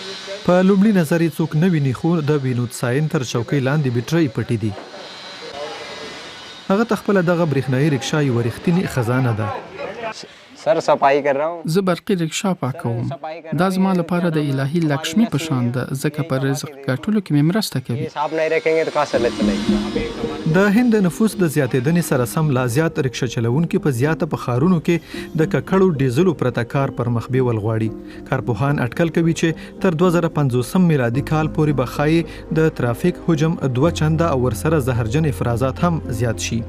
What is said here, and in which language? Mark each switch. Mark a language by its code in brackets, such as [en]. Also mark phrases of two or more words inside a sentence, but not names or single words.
[ps] په لومړي نظر یې څوک نه ویني خو د وینود ساين تر چوکۍ لاندې بیټرۍ پټې دي. هغه تخپل دغه برېښنايي رکشا یو رښتینی خزانه ده. [ur] سر صفائی کر رہا ہوں. [ps] زه برقي رکشا پاکوم. دا زما لپاره د الهي لکشمي په شان ده ځکه په رزق ګټلو کې مې مرسته کوي. [ur] صاحب نہیں رکھیں گے تو کہاں سے چلے. [ps] د هند نفوس د زیاتېدنې سره سم لا زیات رکشا چلوونکي په زیاته په ښارونو کې د ککړو ډیزلو پرته کار پر مخ بیول غواړي. کارپوهان اټکل کوي چې تر 2050 میلادي کال پورې به ښایي د ترافیک حجم 2 چنده او ورسره زهرجن افرازات هم زیات شي.